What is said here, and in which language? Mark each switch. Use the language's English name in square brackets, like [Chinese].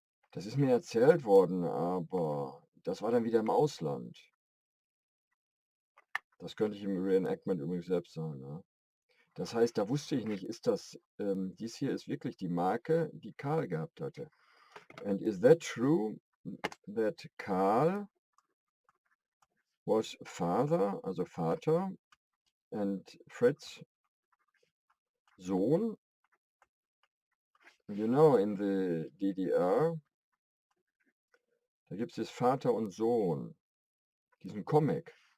[German] Das ist mir erzählt worden, aber das war dann wieder im Ausland. Das könnte ich im Reenactment übrigens selbst sagen. Ja. Das heißt, da wusste ich nicht, ist das, dies hier ist wirklich die Marke, die Karl gehabt hatte. [English] And is that true that Karl was father, also Vater, and Fritz Sohn? You know, in the DDR, [German] da gibt es Vater und Sohn, diesen Comic.